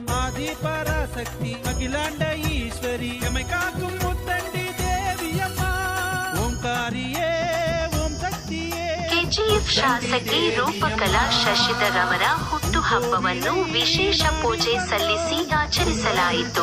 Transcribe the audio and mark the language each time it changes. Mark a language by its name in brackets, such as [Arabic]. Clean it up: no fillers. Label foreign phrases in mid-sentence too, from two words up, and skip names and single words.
[Tamil] ஆதி பராசக்தி அகிலாண்ட ஈஸ்வரி எமை காக்கும் முத்தண்டி தேவியம்மா. ஓம்காரியே ஓம் சக்தியே. [Kannada] ಕೆಜಿಎಫ್ ಶಾಸಕಿ ರೂಪಕಲಾ ಶಶಿಧರ್ ಅವರ ಹುಟ್ಟುಹಬ್ಬವನ್ನು ವಿಶೇಷ ಪೂಜೆ ಸಲ್ಲಿಸಿ ಆಚರಿಸಲಾಯಿತು.